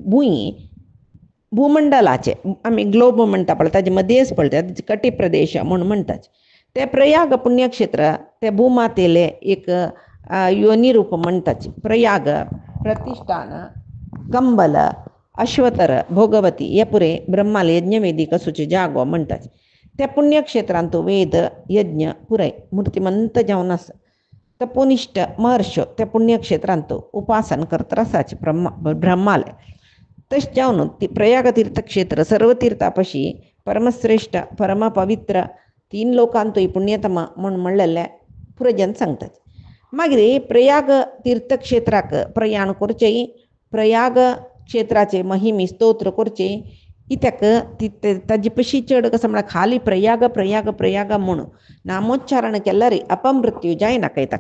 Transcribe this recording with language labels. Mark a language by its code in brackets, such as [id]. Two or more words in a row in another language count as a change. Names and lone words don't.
[kok] भूमंडलाचे आमी ग्लोब म्हणटा पळय ताजे मध्येच पळटा कटी प्रदेश म्हणून म्हणटाचे ते प्रयाग पुण्यक्षेत्र ते भूमातेले एक योनी रूप म्हणटाचे प्रयाग प्रतिष्ठान कंबल अश्वतर भोगवती हे पुरे ब्रह्माल यज्ञवेदिक आसूचे जागो म्हणटाचे त्या पुण्यक्षेत्रांतू वेद यज्ञ पुराय मूर्तिमंत जावन आसा तपोनिष्ठ महर्ष्यो त्या पुण्यक्षेत्रांतू उपासन करता आसाचे ब्रह्माले तशें जावन ती प्रयाग तीर्थक्षेत्र सर्व तीर्थापशी परमश्रेष्ठ परम पवित्र 3 लोकांतूय पुण्यतम म्हूण म्हणलेले पुरजन सांगतात मागीर प्रयाग तीर्थक्षेत्राक प्रयाण करचें प्रयाग क्षेत्राचे महिमी स्तोत्र करचे इत्याक ताजे पशी चड कसं म्हळ्यार खाली प्रयाग प्रयाग प्रयाग म्हणून नामोच्चारण केल्यार अपमृत्यू जायना काय ताका